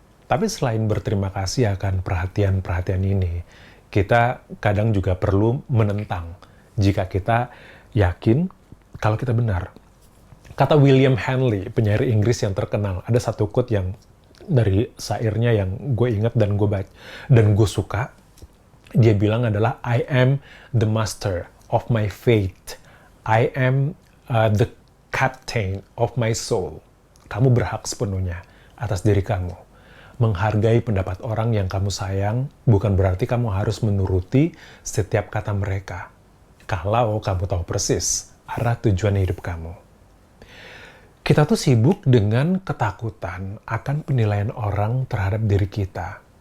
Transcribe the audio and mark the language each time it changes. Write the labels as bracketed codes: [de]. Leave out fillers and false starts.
[id] Tapi selain berterima kasih akan perhatian-perhatian ini, kita kadang juga perlu menentang jika kita yakin kalau kita benar. Kata William Hanley, penyair Inggris yang terkenal, ada satu quote yang dari syairnya yang gue ingat dan gue suka. Dia bilang adalah, [en] I am the master of my fate. I am the captain of my soul. [id] Kamu berhak sepenuhnya atas diri kamu. Menghargai pendapat orang yang kamu sayang bukan berarti kamu harus menuruti setiap kata mereka. Kalau kamu tahu persis arah tujuan hidup kamu. Kita tuh sibuk dengan ketakutan akan penilaian orang terhadap diri kita.